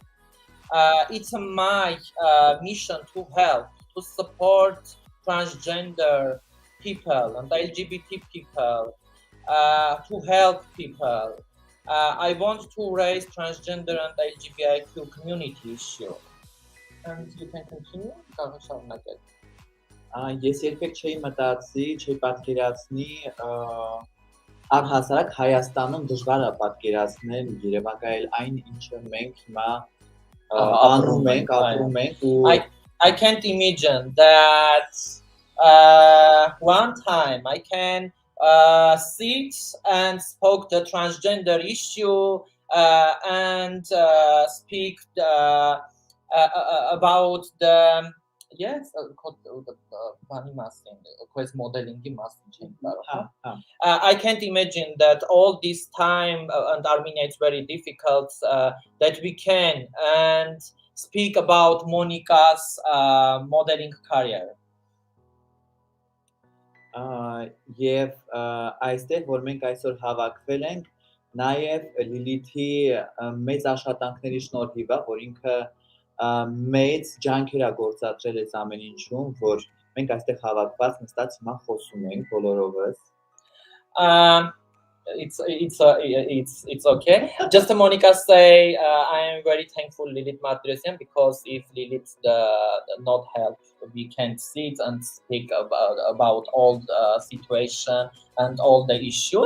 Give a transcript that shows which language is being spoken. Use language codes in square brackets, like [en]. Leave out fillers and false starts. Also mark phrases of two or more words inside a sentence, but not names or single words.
[en] It's my mission to help, to support transgender people and LGBT people, to help people. I want to raise transgender and LGBTQ community issue. And you can continue. [hy] Ես երբեք չէի մտածի, չէի պատկերացնի առհասարակ Հայաստանում դժվար է պատկերացնել երևակայել այն ինչը մենք հիմա անում ենք, ապրում ենք ու [en] I can't imagine that one time I can sit and spoke the transgender issue and speak about the yes, quest modeling. I can't imagine that all this time and Armenia it's very difficult that we can and speak about Monica's modeling career. [hy] Եվ այստեղ որ մենք այսօր հավաքվել ենք, նաև Լիլիթի մեծ աշխատանքների շնորհիվ է, որ ինքը մեծ ջանքեր է գործադրել այս ամեն ինչում, որ մենք այստեղ հավաքված նստած հիմա խոսում ենք բոլորովս։ [en] It's okay. Just Monica say I am very thankful Lilith Matrosian because if Lilith not help, we can't sit and speak about all the situation and all the issues.